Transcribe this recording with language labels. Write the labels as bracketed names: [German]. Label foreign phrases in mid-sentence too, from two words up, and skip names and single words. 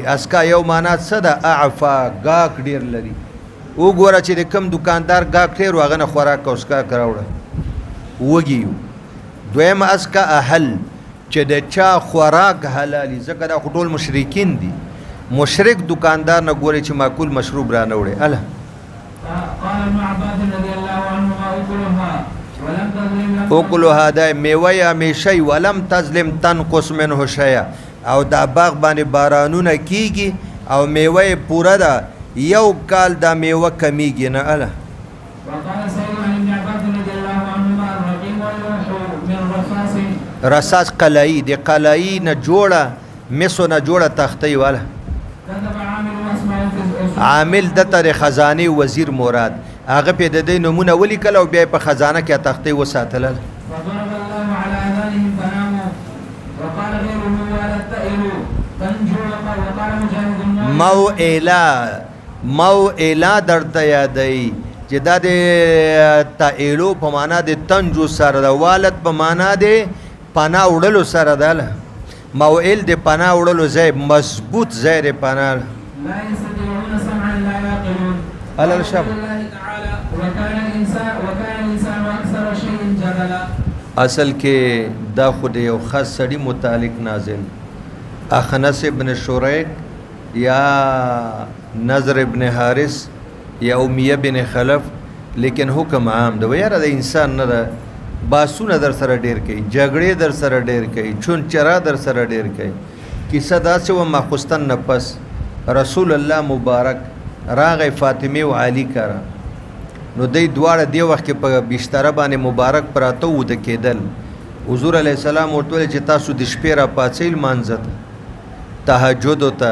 [Pashto] اسکا یو معنا څه ده؟ اعفا، ګاک ډېر لري. وګوره چې د کم دکاندار ګاک ډېر و هغه نه خوراک او څښاک راوړه وږي یو. دویم اسکا اهل چې د چا خوراک حلالي، ځکه دا خو ټول مشرکین دي. مشرک دکاندار نه ګوري چې معقول مشروب را نه وړي. [Arabic] الله قال ابن عباس رضي الله عنهما ولم تظلم اوکلها [Pashto] دا میوه همیشه [Arabic] ولم تظلم تنقص منه شیئا. [Pashto] او دا باغ باندې بارانونه کیږي او میوه پوره ده، یو کال دا میوه کمیږي نه. [Arabic] الله وقال سيد عن ابن عباس رضي الله عنهما الرقيم واللوح من رصاص. [Pashto] رصاص قلعی دی، قلعی نه جوړه مسو نه جوړه تختې والا. عامل دته د خزانه وزیر مراد، هغه په د دې نمونه ولیکل او بیا په خزانه کې تختې وساتل. [Arabic] فضرب الله على آذانهم فناموا وقال غيره ولا تئلوا تنجوا وقال مجاهد [Pashto] موئلا درته یادی چې دا د تئلو په معنا د تنجو سره د والد په معنا د پناه وړلو سره ده. موئل د پناه وړلو ځای، مضبوط ځای د پناه. [Arabic] لا يستطيعون سمعا لا يعقلون. على الشر الله تعالى وكان الانسان اكثر شيء جدلا. [Pashto] اصل کې دا خو د یو خاص سړي متعلق نازل، اخنس ابن شریک یا نظر ابن حارث یا امیه بن خلف، لیکن حکم عام ده. یاره د انسان نه ده، باسونه در سره ډیر کوي، جګړې در سره ډیر کوي، چون چرا در سره ډیر کوي. کیسه داسې و ماخوستن نه پس رسول الله مبارک راغی فاطمه او علی کرا، نو دی دواړه دی وخت کې په بستر باندې مبارک پراته و د کېدل. حضور [Arabic] علیه السلام [Pashto] ورته چې تاسو د شپې را پاڅئ لمانځه تهجد وته.